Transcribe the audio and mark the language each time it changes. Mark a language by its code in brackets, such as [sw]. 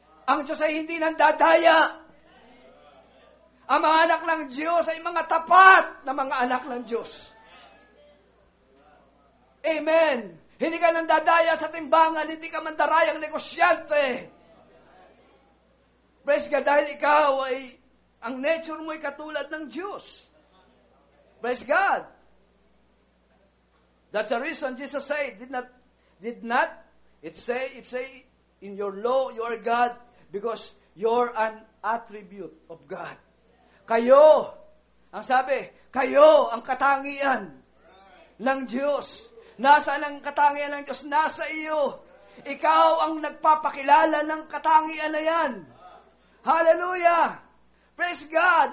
[tl] Ang Diyos ay hindi nandadaya. Ang mga anak ng Diyos ay mga tapat na mga anak ng Diyos. Amen. Hindi ka nandadaya sa timbangan, hindi ka mandarayang negosyante. [en] Praise God, [tl] dahil ikaw ay, ang nature mo ay katulad ng Diyos. [en] Praise God. That's the reason Jesus said, it say in your law, you are God, because you're an attribute of God. [tl] Kayo, ang sabi, kayo ang katangian ng Diyos. Nasaan ang katangian ng Diyos? Nasa iyo. Ikaw ang nagpapakilala ng katangian na yan. Hallelujah! [en] Praise God!